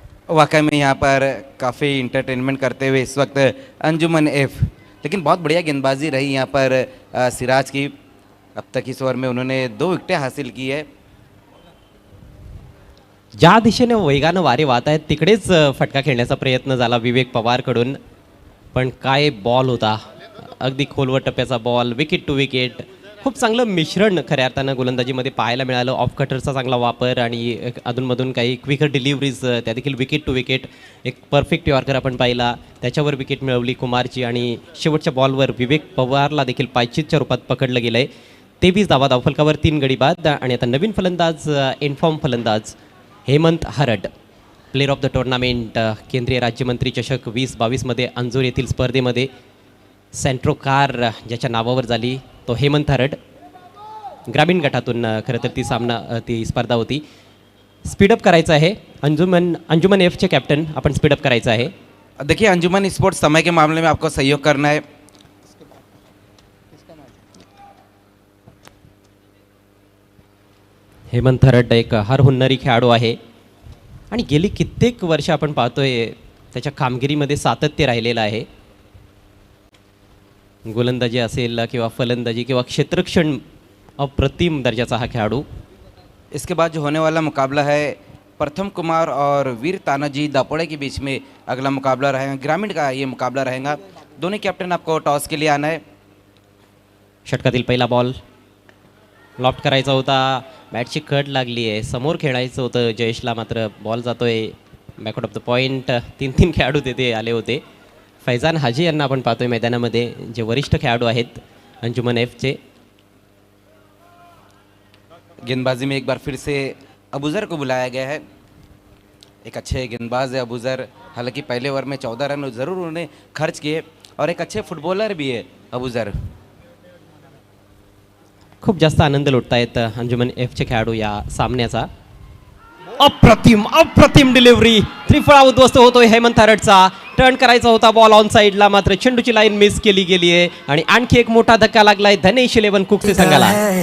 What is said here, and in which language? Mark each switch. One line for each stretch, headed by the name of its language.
Hindi: वाकई में यहाँ पर काफ़ी इंटरटेनमेंट करते हुए इस वक्त अंजुमन एफ. लेकिन बहुत बढ़िया गेंदबाजी रही यहाँ पर सिराज की. अब तक इस ओवर में उन्होंने 2 विकेटें हासिल की है.
Marathi: ज्या दिशेने वेगानं वारे वाहत आहेत तिकडेच फटका खेळण्याचा प्रयत्न झाला विवेक पवारकडून. पण काय बॉल होता, अगदी खोलवर टप्प्याचा बॉल, विकेट टू विकेट. खूप चांगलं मिश्रण खऱ्या अर्थानं गोलंदाजीमध्ये पाहायला मिळालं. ऑफ कटरचा चांगला वापर आणि अधूनमधून काही क्विकर डिलिव्हरीज, त्या देखील विकेट टू विकेट. एक परफेक्ट यॉर्कर आपण पाहिला, त्याच्यावर विकेट मिळवली कुमारची. आणि शेवटच्या बॉलवर विवेक पवारला देखील पायचीतच्या रूपात पकडलं गेलं आहे. 23 धावा धावफलकावर 3 गडी बाद. आणि आता नवीन फलंदाज, इन्फॉर्म फलंदाज हेमंत हरड, प्लेअर ऑफ द टुर्नामेंट, केंद्रीय राज्यमंत्री चषक 2022मध्ये अंजूर येथील स्पर्धेमध्ये सेंट्रो कार ज्याच्या नावावर झाली तो हेमंत हरड. ग्रामीण गटातून खरं तर ती स्पर्धा होती. स्पीडअप करायचं आहे अंजुमन एफचे कॅप्टन, आपण स्पीडअप करायचं आहे.
Hindi: देखिए, अंजुमन स्पोर्ट्स समय के मामले में आपको सहयोग करना है.
Marathi: हेमंत हरड एक हर हुन्नरी खेळाडू आहे आणि गेली कित्येक वर्ष आपण पाहतोय त्याच्या कामगिरीमध्ये सातत्य राहिलेलं आहे. गोलंदाजी असेल किंवा फलंदाजी किंवा क्षेत्ररक्षण, अप्रतिम दर्जाचा हा खेळाडू.
Hindi: इसके बाद जो होने वाला मुकाबला है प्रथम कुमार और वीर तानाजी दापोड़े के बीच में अगला मुकाबला रहेगा. ग्रामीण का ये मुकाबला रहेगा. दोनों कैप्टन आपको टॉस के लिए आना है.
Marathi: षटकातील पहिला बॉल लॉफ्ट करायचा होता. बॅटची कट लागली आहे. समोर खेळायचं होतं जयेशला, मात्र बॉल जातोय
English: Back out of the point.
Marathi: 3 खेळाडू तिथे आले होते. फैजान हाजी यांना आपण पाहतोय मैदानामध्ये, जे वरिष्ठ खेळाडू आहेत अंजुमन एफचे.
Hindi: गेंदबाजी में एक बार फिर से अबूज़र को बुलाया गया है. एक अच्छे गेंदबाज है अबूज़र. हालांकि पहले ओवर में 14 रन ज़रूर उन्होंने खर्च किए और एक अच्छे फुटबॉलर भी है अबूज़र.
Marathi: खूप जास्त आनंद लुटतायत अंजुमन एफचे खेळाडू या सामन्याचा. अप्रतिम डिलिव्हरी. त्रिफळा उद्ध्वस्त होतोय हेमंत हरडचा. टर्न करायचा होता बॉल ऑन साईडला, मात्र चेंडूची लाईन मिस केली गेली आहे. आणि आणखी एक मोठा धक्का लागलाय धनेश 11 कुक्से संघाला.